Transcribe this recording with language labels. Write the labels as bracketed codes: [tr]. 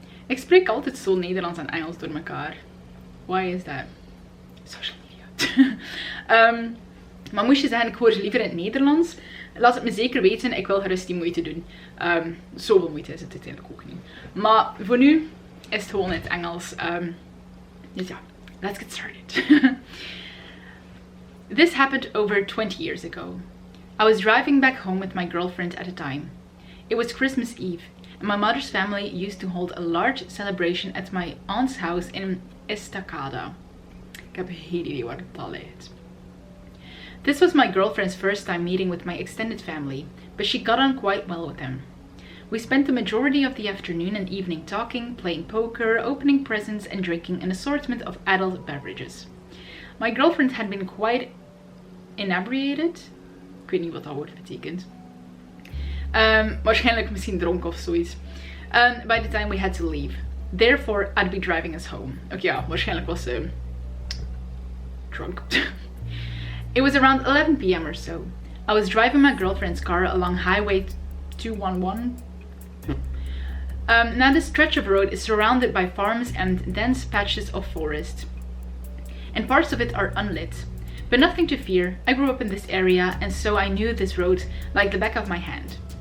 [nl] Ik spreek altijd zo Nederlands en Engels door elkaar. [en] Why is that? [nl] Social media. Maar moest je zeggen, ik hoor ze liever in het Nederlands, laat het me zeker weten. Ik wil gerust die moeite doen. Zoveel moeite is het uiteindelijk ook niet. Maar voor nu is het gewoon in het Engels. Dus ja, [en] let's get started. This happened over 20 years ago. I was driving back home with my girlfriend at the time. It was Christmas Eve, and my mother's family used to hold a large celebration at my aunt's house in Estacada. [nl] Ik heb geen idee waar het al ligt. [en] This was my girlfriend's first time meeting with my extended family, but she got on quite well with them. We spent the majority of the afternoon and evening talking, playing poker, opening presents and drinking an assortment of adult beverages. My girlfriend had been quite inebriated. [nl] Ik weet niet wat dat woord betekent. Waarschijnlijk misschien dronken of zoiets. [en] By the time we had to leave. Therefore, I'd be driving us home. [nl] Oké, ja, waarschijnlijk was ze drunk. [en] It was around 11 p.m. or so. I was driving my girlfriend's car along Highway 211. Now this stretch of road is surrounded by farms and dense patches of forest. And parts of it are unlit. But nothing to fear. I grew up in this area and so I knew this road like the back of my hand.